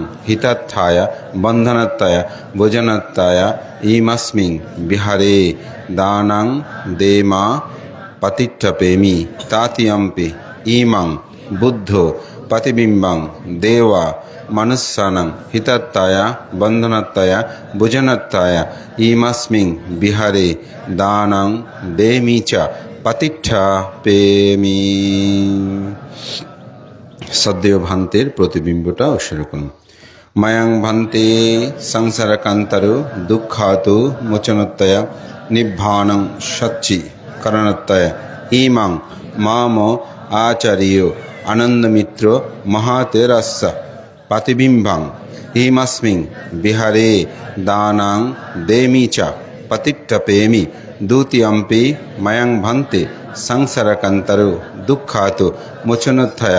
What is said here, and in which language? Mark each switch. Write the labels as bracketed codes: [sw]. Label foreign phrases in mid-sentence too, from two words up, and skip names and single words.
[pi] হিতাত্থায়া বন্ধনাত্তায়া ভোজনাত্তায়া ইমস্মিং বিহারে দানাং দেমা পতিট্ঠপেমি তৃতীয়ম্পি ইমাং বুদ্ধ প্রতিবিম্বাং দেবা মনুষ্যানাং হিতাত্তায়া বন্ধনাত্তায়া ভোজনাত্তায়া ইমস্মিং বিহারে দানাং দেমি চ পতিট্ঠপেমি। [bn] সদ্যেয় ভান্তের প্রতিবিম্বটা উৎসর্গ করুন। [pi] ময়ং ভান্তে সংসারকান্তরো দুঃখাত মোচনতয়া নিব্বাণং সচ্চি করণতয়া ইমাং মাম আচার্য আনন্দমিত্র মহাতেরস্য প্রতিবিম্বাং ইমস্মিং বিহারে দানাং দেমি চ পতিট্ঠপেমি দ্বিতীয়ম্পি ময়ং ভান্তে সংসারকান্তরো দুঃখাত মোচনতয়া